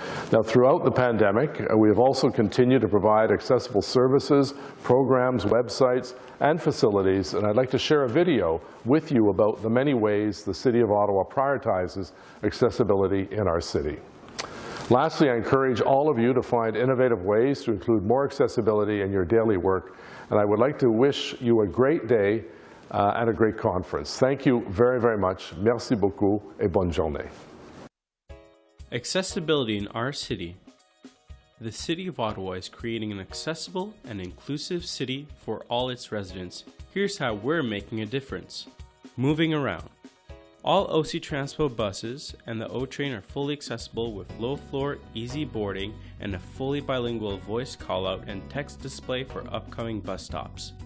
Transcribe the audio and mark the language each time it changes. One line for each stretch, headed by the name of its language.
English: Now, throughout the pandemic, we have also continued to provide accessible services, programs, websites, and facilities, and I'd like to share a video with you about the many ways the City of Ottawa prioritizes accessibility in our city. Lastly, I encourage all of you to find innovative ways to include more accessibility in your daily work, and I would like to wish you a great day and a great conference. Thank you very, very much.
French: Merci beaucoup et bonne journée.
English: Accessibility in our city. The City of Ottawa is creating an accessible and inclusive city for all its residents. Here's how we're making a difference. Moving around. All OC Transpo buses and the O-Train are fully accessible with low-floor, easy boarding, and a fully bilingual voice call-out and text display for upcoming bus stops.